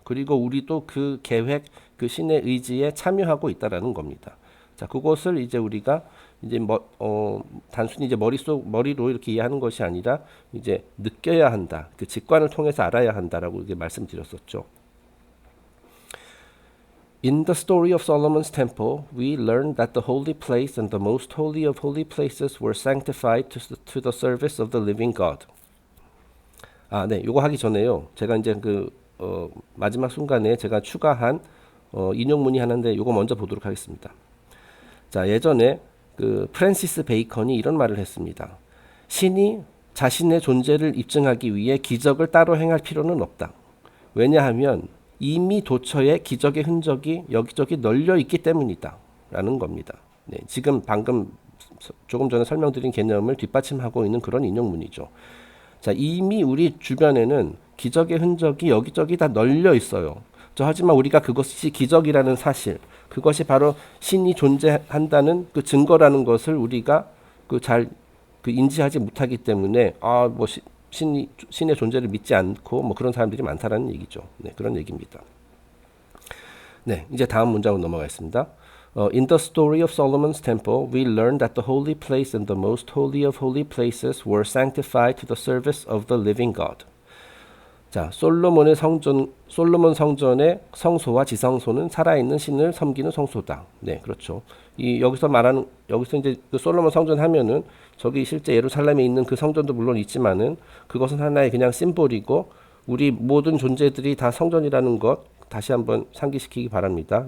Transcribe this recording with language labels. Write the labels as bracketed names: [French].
[Korean] 그리고 우리도 그 계획, 그 신의 의지에 참여하고 있다라는 겁니다. 자, 그것을 이제 우리가 이제 단순히 이제 머리로 이렇게 이해하는 것이 아니라 이제 느껴야 한다. 그 직관을 통해서 알아야 한다라고 이렇게 말씀드렸었죠. [English] In the story of Solomon's temple, we learn that the holy place and the most holy of holy places were sanctified to the service of the living God. [Korean] 아, 네, 요거 하기 전에요. 제가 이제 마지막 순간에 제가 추가한 인용문이 하나인데 요거 먼저 보도록 하겠습니다. 자, 예전에 프랜시스 베이컨이 이런 말을 했습니다. 신이 자신의 존재를 입증하기 위해 기적을 따로 행할 필요는 없다. 왜냐하면 이미 도처에 기적의 흔적이 여기저기 널려 있기 때문이다. 라는 겁니다. 네, 지금 방금 조금 전에 설명드린 개념을 뒷받침하고 있는 그런 인용문이죠. 자, 이미 우리 주변에는 기적의 흔적이 여기저기 다 널려 있어요. 하지만 우리가 그것이 기적이라는 사실, 그것이 바로 신이 존재한다는 그 증거라는 것을 우리가 잘 인지하지 못하기 때문에 뭐 신의 존재를 믿지 않고 뭐 그런 사람들이 많다라는 얘기죠. 네, 그런 얘기입니다. 네, 이제 다음 문장으로 넘어가겠습니다. [English] In the story of Solomon's temple, we learn that the holy place and the most holy of holy places were sanctified to the service of the living God. [Korean] 자, 솔로몬 성전의 성소와 지성소는 살아있는 신을 섬기는 성소다. 네, 그렇죠. 여기서 이제 그 솔로몬 성전 하면은 저기 실제 예루살렘에 있는 그 성전도 물론 있지만은 그것은 하나의 그냥 심볼이고 우리 모든 존재들이 다 성전이라는 것 다시 한번 상기시키기 바랍니다.